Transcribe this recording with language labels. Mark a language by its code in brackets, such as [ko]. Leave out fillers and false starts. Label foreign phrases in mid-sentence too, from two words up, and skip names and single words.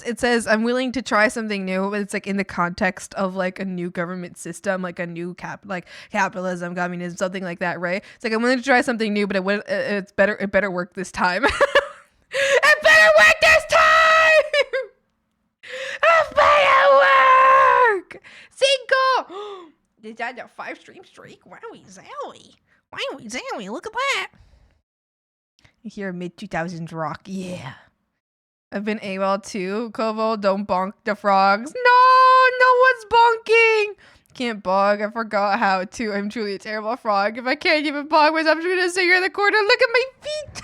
[en] It says, I'm willing to try something new, but it's like in the context of like a new government system, like a new capitalism, communism, something like that, right? It's like, I'm willing to try something new, but it better work this time. It better work this time! It better work! Cinco! Is that a 5-stream streak? Wowie zowie. Wowie zowie, look at that. You hear mid-2000s rock, yeah. I've been AWOL too, Kovo, don't bonk the frogs. No one's bonking! Can't bog, I forgot how to. I'm truly a terrible frog. If I can't even bog myself, I'm just gonna sit here in the corner, look at my feet!